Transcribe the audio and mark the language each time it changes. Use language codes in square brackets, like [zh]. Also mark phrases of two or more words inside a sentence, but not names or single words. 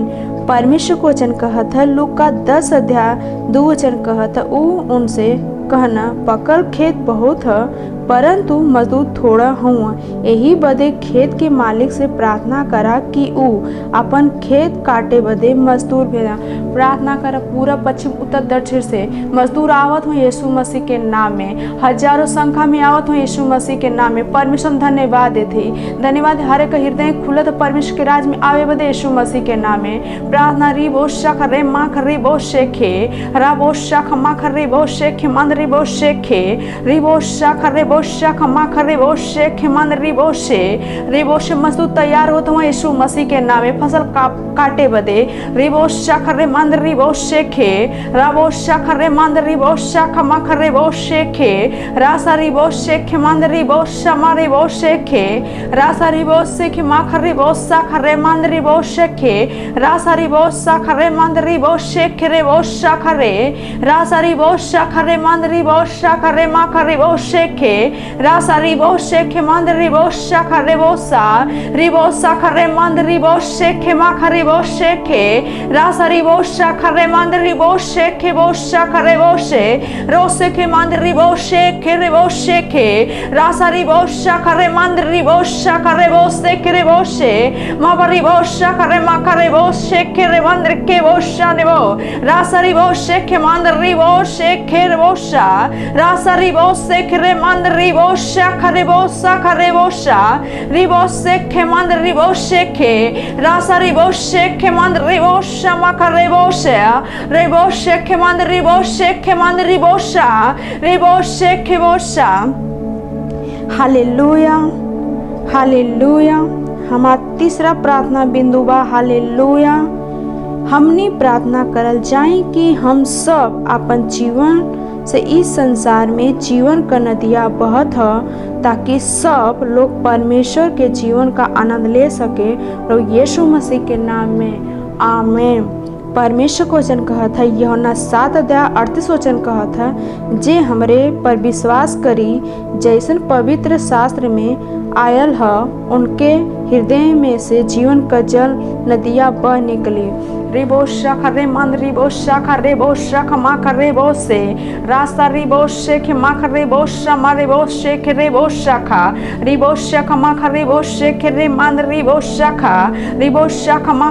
[bho] परमेश्वर को वचन कहत है लूका 10 अध्याय 2 वचन कहत है ऊ उनसे कहना पकल खेत बहुत है परंतु मजदूर थोड़ा हुआ यही बदे खेत के मालिक से प्रार्थना करा कि ऊ अपन खेत काटे बदे मजदूर भेजा। प्रार्थना करा पूरा पश्चिम उत्तर दक्षिण से मजदूर आवत हो यीशु मसीह के नाम में हजारों संख्या में आवत हो यीशु मसीह के नाम में। परमेश्वर धन्यवाद देते धन्यवाद हर एक हृदय खुलत परमेश्वर के राज में आवे बदे यीशु मसीह के नाम में। प्रार्थना री बोशा खरे मा खरे बोशे खे रा बोशा खमा खरे बोशे खे मन री बोशे खे री बोशा खरे बोशा खमा खरे बोशे खे मन री बोशे मजदूर तैयार होते हुए यीशु मसीह के नाम में फसल काटे बदे री बोशा खरे मंद री बोशे खे रा बोशा खरे मंद री बोशा खमा खरे बोशे खे रासा री बोशे खे मंद री बोशा मारे बोशे खे रासा री बोशे खे मा खरे बोशा खरे मंद री बोशे खे रासा री बोशा खरे मंद री बोशे खे रे बोशा खरे रासा री बोशा खरे मंद री बोशा खरे मा खरे बोशे खे रासा री बोशे खे मंद री बोशा खरे बोसा री बोसा खरे मंद री बोशे खे मा खरे बोशे खे रासा री बोशा खरे मंद री बोशे खे बोशा खरे बोशे रोसे खे मंद री बोशे खे रे बोशे खे रासा री बोशा खरे मंद री बोशा खरे बोसे खे रे बोशे मा बरी बोशा खरे मा खरे बोशे खे रे मंद के बोशा ने वो रासा री बोशे खे मंद री बोशे खे रे बोशा रासा री बोशे खे रे मंद री बोशा खरे बोसा खरे बोशा री बोशे खे मंद री बोशे खे रासा री बोशे खे मंद री बोशा मा खरे बोशे रे बोशे खे मंद री बोशे खे मंद री बोशा रे बोशे खे बोशा हालेलुया हालेलुया। हमारा तीसरा प्रार्थना बिंदु बा हालेलुया। हमनी प्रार्थना करल जाए कि हम सब अपन जीवन से इस संसार में जीवन का नदिया बहत है ताकि सब लोग परमेश्वर के जीवन का आनंद ले सके और यीशु मसीह के नाम में आमीन। परमेश्वर को वचन कहत है यूहन्ना 7 अध्याय 38 वचन कहत है जे हमरे पर विश्वास करी जैसन पवित्र शास्त्र में आयल है उनके हृदय में से जीवन का जल नदियाँ बह निकली। रिबोशा खरे मंद रिबोशा खरे बोशा खमा खरे बोसे रास्ता रिबोशे खे मा खरे बोशा मारे बोशे खरे बोशा खा रिबोशा खमा खरे बोशे खरे मंद रिबोशा खा रिबोशा खमा